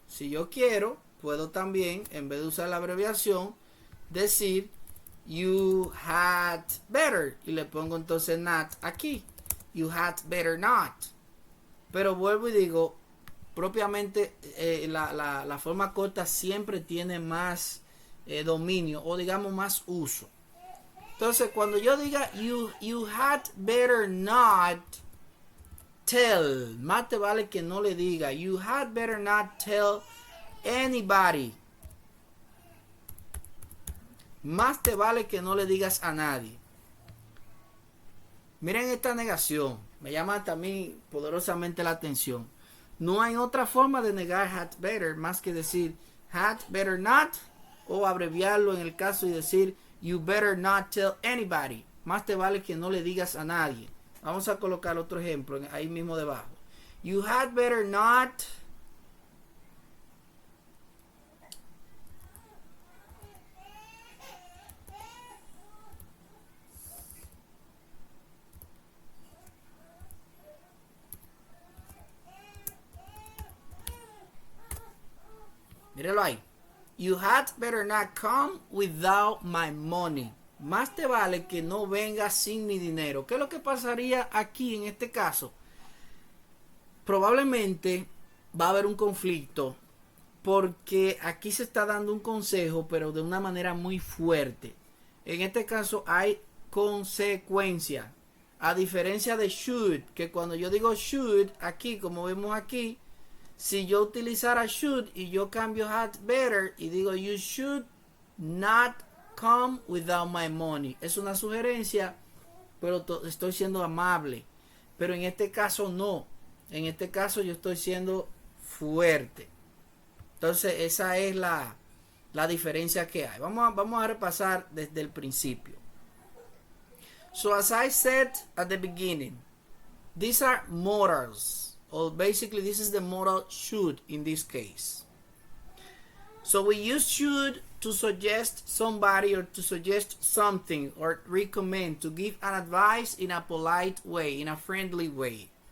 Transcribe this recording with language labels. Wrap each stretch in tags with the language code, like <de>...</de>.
<es>Si yo quiero, puedo también, en vez de usar la abreviación, decir</es> <en>you had better.</en> <es>Y le pongo entonces not aquí.</es> <en>You had better not.</en> <es>Pero vuelvo y digo, propiamente la forma corta siempre tiene más dominio, o digamos más uso. Entonces cuando yo diga</es> <en>you had better not, tell.</en> <es>Más te vale que no le diga.</es> <en>You had better not tell anybody.</en> <es>Más te vale que no le digas a nadie. Miren esta negación. Me llama también poderosamente la atención. No hay otra forma de negar had better más que decir had better not o abreviarlo en el caso y decir</es> <en>you better not tell anybody.</en> <es>Más te vale que no le digas a nadie. Vamos a colocar otro ejemplo ahí mismo debajo.</es> <en>You had better not</en> <es>míralo ahí.</es> <en>You had better not come without my money.</en> <es>Más te vale que no vengas sin mi dinero. ¿Qué es lo que pasaría aquí en este caso? Probablemente va a haber un conflicto porque aquí se está dando un consejo, pero de una manera muy fuerte. En este caso hay consecuencia. A diferencia de should, que cuando yo digo should, aquí, como vemos aquí, si yo utilizara should y yo cambio had better y digo</es> <en>you should not come without my money.</en> <es>Es una sugerencia, pero estoy siendo amable. Pero en este caso no. En este caso yo estoy siendo fuerte. Entonces esa es la diferencia que hay. Vamos a repasar desde el principio.</es> <en>So as I said at the beginning, these are modals. Or basically this is the modal should in this case. So we use should to suggest somebody or to suggest something or recommend, to give an advice in a polite way, in a friendly way.</en>